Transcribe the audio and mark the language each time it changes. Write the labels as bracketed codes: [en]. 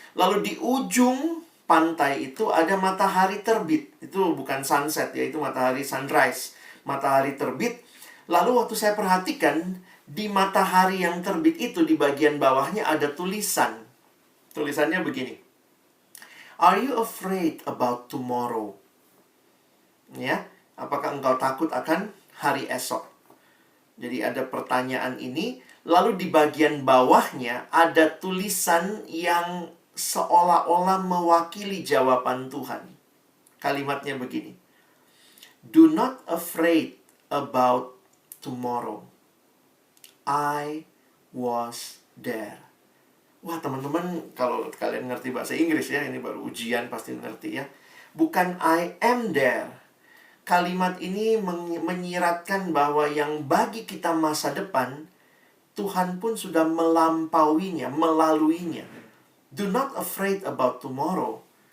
[id] Lalu di ujung pantai itu ada matahari terbit. Itu bukan sunset ya, itu matahari sunrise. Matahari terbit. Lalu waktu saya perhatikan, di matahari yang terbit itu di bagian bawahnya ada tulisan. Tulisannya begini. [en] Are you afraid about tomorrow? [id] Ya, apakah engkau takut akan hari esok? Jadi ada pertanyaan ini, lalu di bagian bawahnya ada tulisan yang seolah-olah mewakili jawaban Tuhan. Kalimatnya begini. [en] Do not afraid about tomorrow. I was there. [id] Wah teman-teman, kalau kalian ngerti bahasa Inggris ya, ini baru ujian pasti ngerti ya. Bukan [en] I am there. [id] Kalimat ini menyiratkan bahwa yang bagi kita masa depan, Tuhan pun sudah melampauinya, melaluinya. [en] Do not afraid about tomorrow.